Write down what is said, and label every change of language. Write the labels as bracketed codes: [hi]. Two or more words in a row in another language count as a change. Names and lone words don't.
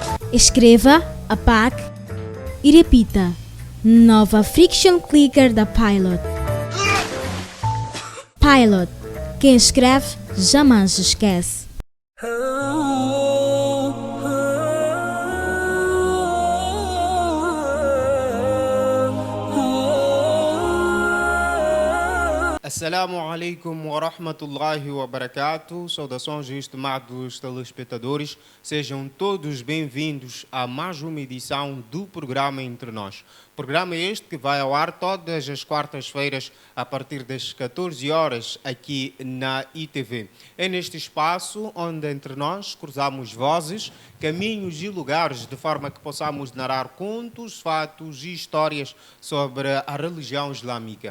[pt] Escreva, apague e repita. Nova Friction Clicker da Pilot. Pilot. Quem escreve jamais esquece. [ar] السلام عليكم ورحمة الله وبركاته. [pt] Saudações estimados telespectadores. Sejam todos bem-vindos a mais uma edição do programa Entre Nós. Programa este que vai ao ar todas as quartas-feiras a partir das 14 horas aqui na ITV. É neste espaço onde entre nós cruzamos vozes, caminhos e lugares de forma que possamos narrar contos, fatos e histórias sobre a religião islâmica.